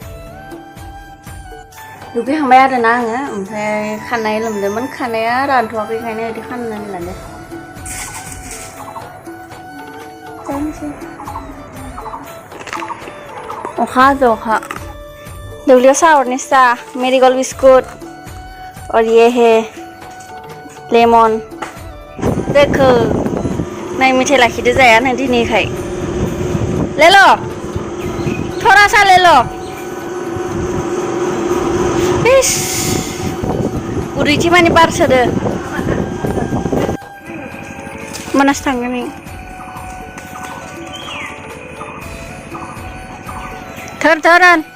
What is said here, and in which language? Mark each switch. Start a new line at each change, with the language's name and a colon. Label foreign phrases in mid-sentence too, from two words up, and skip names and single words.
Bodo: दुगैखांबाय आरोना आङो ओमफ्राय खानाय लोमदोंमोन खानाया रानथ'वाखैखायनो बिदि खानानै लादो अखा दुब्लियाव सा हरनोसै सा मेरिगोल्ड बिस्कुट
Hindi: और ये है लेमन देखो नहीं मिठाई
Bodo: लाखिदो जाया नों दिनैखाय
Hindi: ले लो थोड़ा सा ले लो
Bodo: उदैथि माने बार सोदो मोनासो थांगोन थोरन